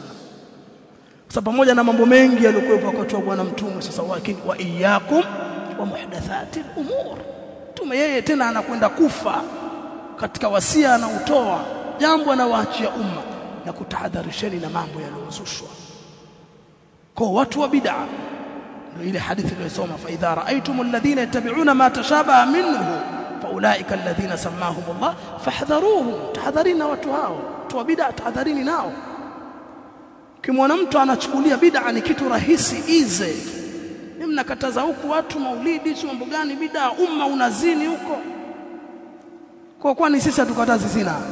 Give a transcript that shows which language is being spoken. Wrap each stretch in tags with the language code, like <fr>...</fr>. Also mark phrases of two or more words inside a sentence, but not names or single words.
<sw>Kwa pamoja na mambo mengi yaliokuwepo wakati wa bwana mtume, sasa</sw> <ar>وإياكم ومحدثات الأمور.</ar> <sw>Mtume yeye tena anakwenda kufa, katika wasia anautoa, jambo anawaachia umma na kutahadharisheni na mambo yaliyozushwa. Kwa watu wa bid'a ndio ile hadithi iliyosoma,</sw> <ar>فإذا رأيتم الذين يتبعون ما تشابه منه فأولئك الذين سماهم الله فاحذروهم.</ar> <sw>Tahadharini na watu hao, watu wa bid'a tahadharini nao. Kimwona mtu anachukulia bid'a ni kitu rahisi easy, ni mnakataza huku watu maulidi, sio mambo gani bid'a, umma unazini huko. Kwa kwani sisi hatukatazi zina?</sw>